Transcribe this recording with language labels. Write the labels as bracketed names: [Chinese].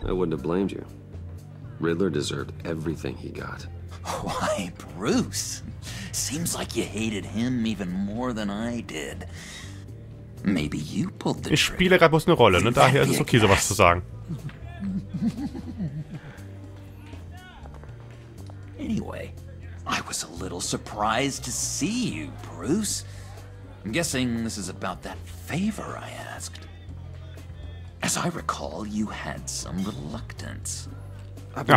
[English] I wouldn't have blamed you. Riddler deserved everything he got. Why, Bruce? Seems like you hated him even more than I did. Maybe you pulled the [German] Ich [English] trigger. [German] spiele gerade bloß eine Rolle, ne? Daher ist es okay, sowas zu sagen. [English] Anyway, I was a little surprised to see you, Bruce. I'm guessing this is about that favor I asked. As I recall, you had some reluctance. I've been